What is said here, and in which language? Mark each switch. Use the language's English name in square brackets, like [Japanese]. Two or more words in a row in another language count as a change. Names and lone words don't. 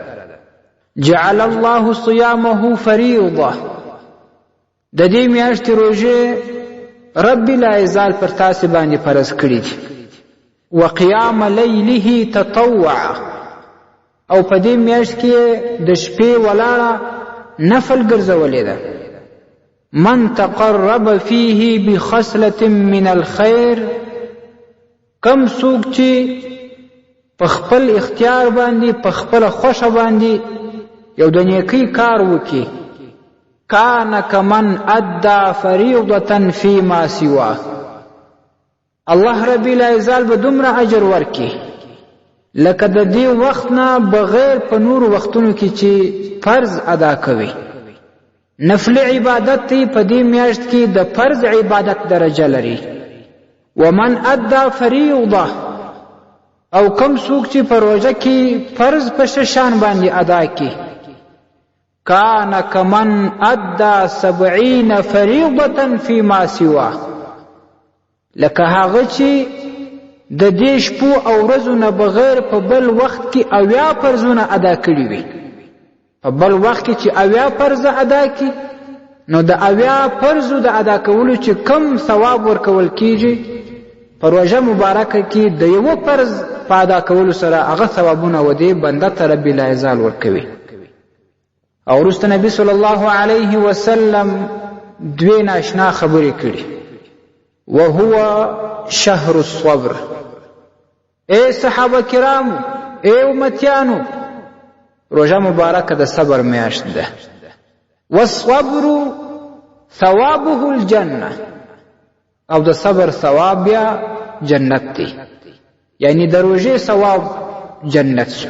[Arabic] جعل الله صيامه فریضه، [Pashto] د دې میاشتې روژې رب العزال پر تاسې باندې فرض کړي دي. [Arabic] وقیام لیله تطوع، [Pashto] او په دې میاشت کې د شپې ولاړه نفل ګرځولې ده. [Arabic] من تقرب فيه بخصلة من الخير، [Pashto] کم څوک چې په خپل اختیار باندې په خپل خوښه باندې یو د نیکی کار وکي، [Arabic] کان کمن ادى فریضة فيما سواه، [Pashto] الله رب العزال به دومره اجر ورکي لکه د دې وخت نه بغیر په نور وختونو کې چې فرض ادا کوي. نفل عبادت په دې میاشت کې د فرض عبادت درجه لري. [Arabic] ومن ادى فریضه، [Pashto] او کم څوک چې په روژه کې فرض په شان باندې ادا کوي، [Arabic] کان کمن ادى 70 فریضة فيما سواه، [Pashto] لکه هغه چې د دې شپو او ورځو نه بغیر په بل وخت کې 80 فرضونه ادا کړي وي. په بل وخت کې چې 80 فرض ادا کړي نو د 80 فرضو د ادا کولو چې کم ثواب ورکول کیږي، په روژه مبارکه کې د یو فرض په ادا کولو سره هغه ثوابونه ودې بنده ته رب العزال ورکوي. او وروسته نبی صلی الله علیه وسلم دوی ناشنا خبرې کړي: [Arabic] وهو شهر الصبر، [Pashto] اے صحابه کرامو، اے امتیانو، روژه مبارکه د صبر میاشت ده. [Arabic] والصبر ثوابه الجنه، [Pashto] او د صبر ثواب بیا جنت دی، یعنی د روژې ثواب جنت شو.